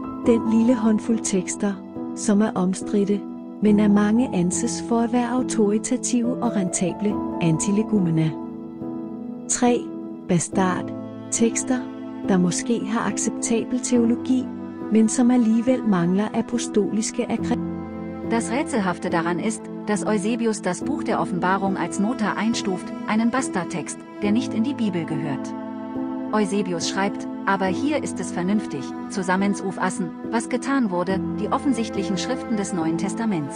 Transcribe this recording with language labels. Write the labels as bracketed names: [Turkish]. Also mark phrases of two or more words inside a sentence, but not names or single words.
[Danish] Den lille håndfuld tekster, som er omstridte, men af mange anses for at være autoritative og rentable, antilegumena. 3. Bastard, tekster, der måske har acceptabel teologi, men som alligevel mangler apostoliske akkreditationer. [German] Das Rätselhafte daran ist, dass Eusebius das Buch der Offenbarung als Nota einstuft, einen Bastardtext, der nicht in die Bibel gehört. Eusebius schreibt, aber hier ist es vernünftig, zusammenzufassen, was getan wurde, die offensichtlichen Schriften des Neuen Testaments.